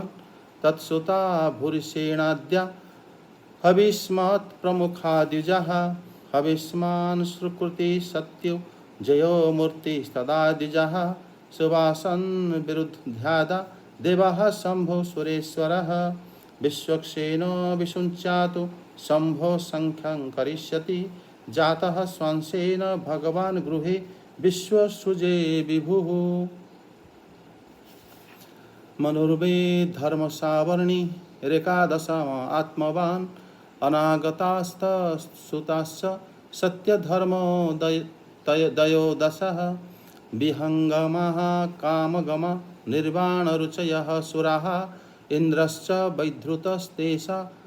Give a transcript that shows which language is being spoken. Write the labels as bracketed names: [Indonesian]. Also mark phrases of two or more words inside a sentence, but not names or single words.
[Sanskrit] ତତ୍ସୁତା ଭୂରିଷେଣାଦ୍ୟା ହବିଷ୍ମତ୍ ପ୍ରମୁଖା ଦ୍ୱିଜଃ ହବିଷ୍ମାନ୍ ସୁକୃତି ସତ୍ୟୁ ଜयो ମୂର୍ତ୍ତି ସଦା ଦ୍ୱିଜଃ ସୁବାସନ୍ ବିରୁଦ୍ଧ୍ୟାଦା ଦେବः ଶମ୍ଭो ସୁରେଶ୍ୱରः विश्वक्षेनो विषुञ्चातु शम्भो संख्यं करिष्यति जातः स्वांशेन भगवान् गृहे विश्वसृजे विभुः मनुर्वे धर्मसावर्णी रेकादशम आत्मवान् अनागतास्तसुताश्च सत्यधर्मो दयो दशः विहङ्गमः कामगम निर्वाणरुचयः सुराः इंद्रश्च वैधृतस्तेषा